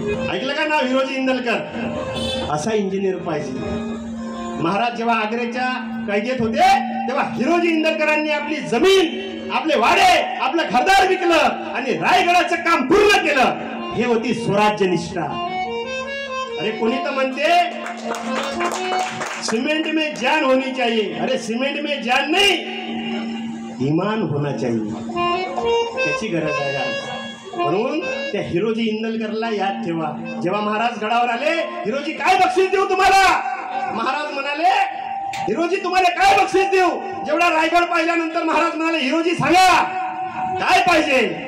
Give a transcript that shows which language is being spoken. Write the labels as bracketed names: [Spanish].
[Marathi] ऐकलं का नाव, हिरोजी इंदलकर? असा इंजिनियर पाहिजे। महाराज जेव्हा आग्र्याच्या कैदेत होते तेव्हा हिरोजी इंदलकरांनी आपली जमीन, आपले वाडे, आपलं घरदार विकलं आणि रायगडाचं काम पूर्ण केलं। हे होती स्वराज्य निष्ठा। अरे कोणी तर म्हणते [Hindi] सिमेंट में जान होनी चाहिए, अरे सिमेंट में जान नहीं, ईमान होना चाहिए। [Marathi] त्याची गरज आहे आज। म्हणून त्या हिरोजी इंदलकरला याद ठेवा। जेव्हा महाराज गडावर आले, हिरोजी काय बक्षीस देऊ तुम्हाला? महाराज म्हणाले, हिरोजी तुम्हाला काय बक्षीस देऊ? जेवढा रायगड पाहिल्यानंतर महाराज म्हणाले, हिरोजी सांगा काय पाहिजे?